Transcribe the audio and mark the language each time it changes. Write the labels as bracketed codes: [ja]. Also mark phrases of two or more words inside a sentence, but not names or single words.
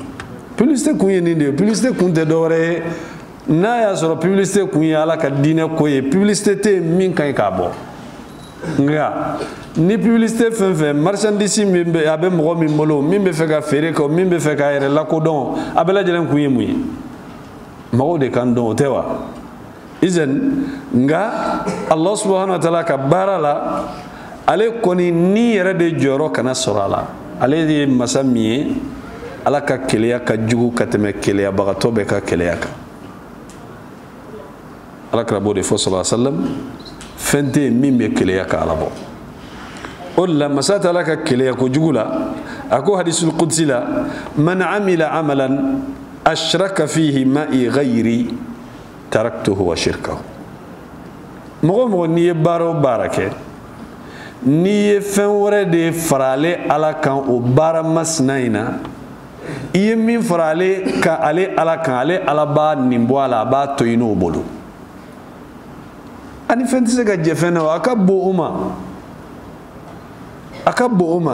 [bm] Publicité kun ye nin de ye. Publicité kun tɛ dɔwɛrɛ ye. N'a y'a sɔrɔ publicité kun ye Ala ka diinɛ ko ye, publicité tɛ min ka ɲi k'a bɔ. Nka ni publicité fɛn fɛn marchandise min bɛ a bɛ mɔgɔ min bolo, min bɛ fɛ ka feere kɛ, min bɛ fɛ k'a yɛrɛ lakodɔn, a bɛɛ lajɛlen kun ye mun ye? Mɔgɔw de kan dɔn o tɛ wa? Izan nka [ar] الله سبحانه وتعالى [bm] ka baara la, ale kɔni ni yɛrɛ de jɔyɔrɔ kana sɔrɔ a la. Ale de ye masa min ye, Ala ka keleya ka jugu ka tɛmɛ keleyabagatɔ bɛɛ ka keleya kan. Alakira b'o de fɔ [ar] صلى الله عليه وسلم, [bm] fɛn tɛ yen min bɛ keleya ka Ala bɔ. O de la Masa Taala ka keleya kojugu la, a ko [ar] الحديث القدسي [bm] la, [ar] من عمل عملا أشرك فيه معي غيري تركته وشركه. [bm] Mɔgɔ o mɔgɔ n'i ye baara o baara kɛ, n'i ye fɛn wɛrɛ de fara ale Ala kan o baara masina in na, i ye min fara ale kan ale Ala kan, ale Ala b'a nin bɔ a la, a b'a to i n'o bolo. Ani fɛn tɛ se ka jɛ fɛn na, a ka bon o ma, a ka bon o ma.